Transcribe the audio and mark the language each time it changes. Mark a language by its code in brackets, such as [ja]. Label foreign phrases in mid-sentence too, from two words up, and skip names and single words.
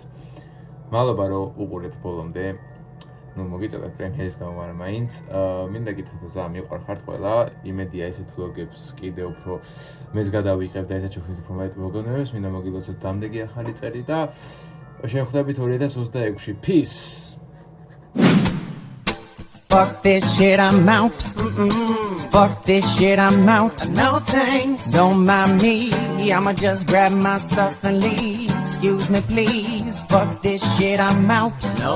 [ka] მადლობა რომ უყურეთ ბოლომდე. მოგიწევთ პრემიერის გამო, მაგრამ მაინც მინდა გითხრათ რომ ზა მიყვარხართ ყველა, იმედია ესეთ ვლოგებს კიდე უფრო მეც გადავიღებ და ესეთ შეხნით უფრო მეტ მოგონებებს, მინდა მოგილოცოთ დამდეგი ახალი წელი და შევხვდებით 2026-ში. [en] Peace. Fuck this shit, I'm out. Fuck this shit, I'm out. No thanks. Don't mind me. I'ma just grab my stuff and leave. Excuse me, please. Fuck this shit, I'm out. Nope.